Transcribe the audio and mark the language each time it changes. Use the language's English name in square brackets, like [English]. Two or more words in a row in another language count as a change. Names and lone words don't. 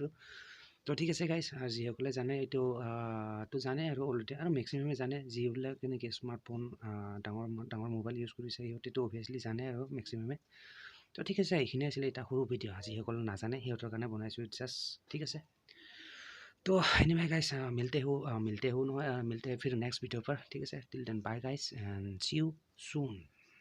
[Assamese] তো ঠিক আছে গাইজ, যিসকলে জানে এইটো তো জানে আৰু অলৰেডি, আৰু মেক্সিমামে জানে। যিবিলাক কেনেকৈ স্মাৰ্টফোন ডাঙৰ মোবাইল ইউজ কৰিছে সিহঁতেতো অভিয়াছলি জানে আৰু মেক্সিমামে। তো ঠিক আছে, এইখিনিয়ে আছিলে এটা সৰু ভিডিঅ'। যিসকলে নাজানে সিহঁতৰ কাৰণে বনাইছোঁ জাষ্ট, ঠিক আছে। [Hindi] तो [English] anyway guys [Hindi] मिलते हैं फिर [English] next video [Hindi] पर, ठीक है। [English] till then bye guys and see you soon.